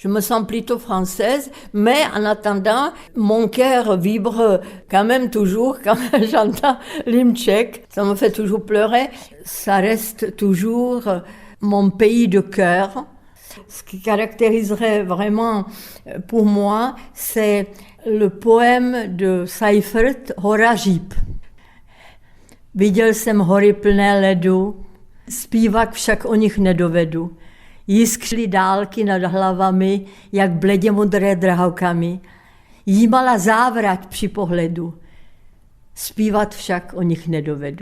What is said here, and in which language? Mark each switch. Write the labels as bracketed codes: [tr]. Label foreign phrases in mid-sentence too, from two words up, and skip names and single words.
[fr] Je me sens plutôt française, mais en attendant, mon cœur vibre quand même toujours quand j'entends l'hymne tchèque. Ça me fait toujours pleurer. Ça reste toujours mon pays de cœur. Ce qui caractériserait vraiment pour moi, c'est le poème de Seifert Hora žíp. [cs] Viděl jsem hory plné ledu, zpívat však o nich nedovedu. Jiskřily dálky nad hlavami, jak bledě modré drahokamy. Jímala závrať při pohledu, zpívat však o nich nedovedu.